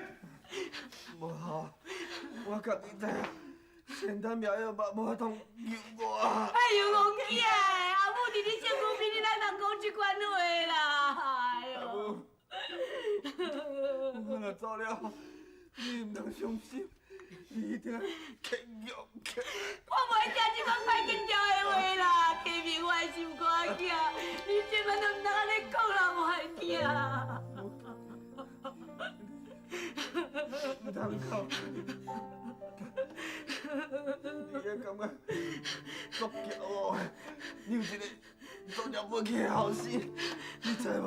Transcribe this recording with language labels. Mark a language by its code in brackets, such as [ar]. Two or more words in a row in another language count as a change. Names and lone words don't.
[nan] 无好，我家己知，仙丹庙药嘛无法通救我。哎呦，王姐，阿母伫你身躯边，你哪通讲这款话啦？哎呦，我若走了。你唔通伤心，你一定要坚强起。我袂听这款歹听调的话啦，启明心肝囝，你千万都唔通安尼讲啦，我的囝。唔通讲，你也感觉足骄傲的，你有一个做了不起的后生，你知无？